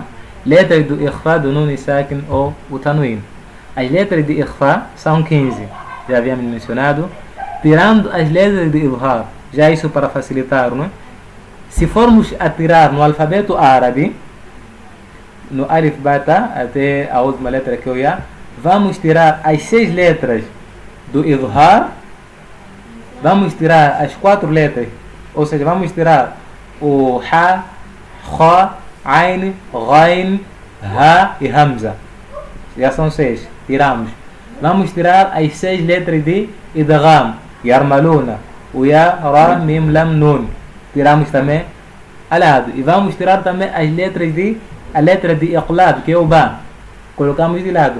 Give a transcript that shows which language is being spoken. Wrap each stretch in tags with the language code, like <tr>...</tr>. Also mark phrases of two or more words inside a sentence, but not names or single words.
<pt>Letras do ikhfa do</pt> <ar>نون ساكن</ar> <pt>ou o tanwin. As letras de ikhfa são 15, já havíamos mencionado, tirando as letras de idhar. Já isso para facilitar, não é? Se formos a tirar no alfabeto árabe, no alif bata até a última letra que eu ia, vamos tirar as 6 letras do idhar, vamos tirar as 4 letras, ou seja, vamos tirar o</pt> <ar>ها خا عين غين ها</ar> <pt>e hamza. Já são 6, tiramos. Vamos tirar as 6 letras de idgham, yarmaluna, o</pt> <ar>يا را ميم لام نون.</ar> <pt>Tiramos também ao lado. E vamos tirar também as letras a letra de iqlab, que é o ba. Colocamos de lado.</pt>